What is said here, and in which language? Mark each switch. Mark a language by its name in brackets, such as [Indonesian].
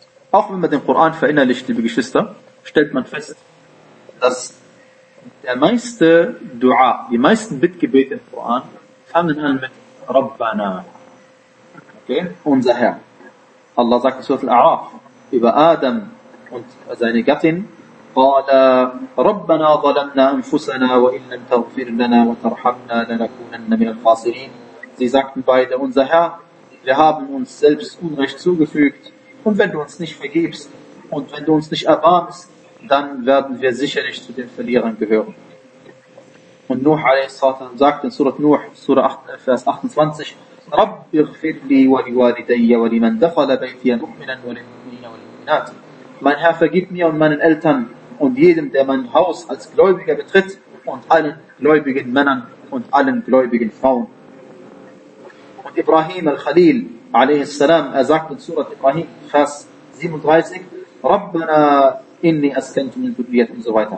[German] Auch wenn man den Koran verinnerlicht, liebe Geschwister, stellt man fest, dass der meiste Dua, die meisten Bittgebete im Koran, fangen an mit Rabbana. Okay? Unser Herr. Allah sagt in Surat Al-A'raf über Adam und seine Gattin, [Arabic] قال ربنا ظلمنا أنفسنا وإن لم تغفر لنا وترحمنا لنكونن من الخاسرين. [German] Sie sagten beide, unser Herr, wir haben uns selbst Unrecht zugefügt, und wenn du uns nicht vergibst und wenn du uns nicht erbarmst, dann werden wir sicherlich zu den Verlierern gehören. Und Nuh a.s. sagte in Surah Nuh, Surah 8, Vers 28, [Arabic] رب اغفر لي ولوالدي ولمن دخل بيتي مؤمنا وللمؤمنين والمؤمنات. [German] Mein Herr, vergib mir und meinen Eltern und jedem, der mein Haus als Gläubiger betritt, und allen gläubigen Männern und allen gläubigen Frauen. Und Ibrahim al-Khalil, alayhi salam, er sagt in Surah Ibrahim, Vers 37, [Arabic] Rabbana inni askantu min dhurriyyati, [German] und so weiter.